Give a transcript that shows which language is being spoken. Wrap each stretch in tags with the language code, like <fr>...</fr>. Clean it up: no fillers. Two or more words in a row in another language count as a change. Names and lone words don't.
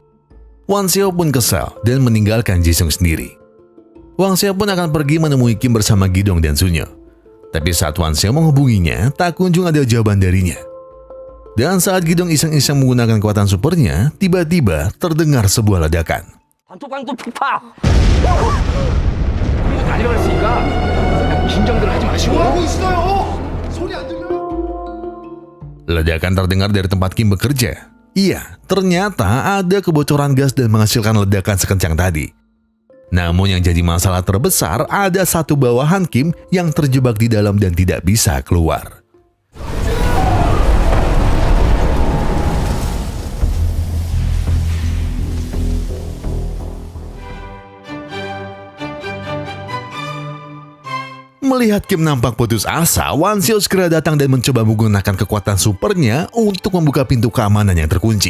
<id>Wan Xiao pun kesal dan meninggalkan Jisung sendiri. Wan Xiao pun akan pergi menemui Kim bersama Gidong dan Sunyo. Tapi saat Wan Xiao menghubunginya, tak kunjung ada jawaban darinya. Dan saat Gidong iseng-iseng menggunakan kekuatan supernya, tiba-tiba terdengar sebuah ledakan.</id> <ko>반토광도 폭파. 달려갈 수 있으니까 긴장들 하지 마시고. 뭐하고 있어요? 소리 안 들려?</ko> <id>Ledakan terdengar dari tempat Kim bekerja. Iya, ternyata ada kebocoran gas dan menghasilkan ledakan sekencang tadi. Namun yang jadi masalah terbesar, ada satu bawahan Kim yang terjebak di dalam dan tidak bisa keluar. Melihat Kim nampak putus asa, Wan Xiao segera datang dan mencoba menggunakan kekuatan supernya untuk membuka pintu keamanan yang terkunci.</id>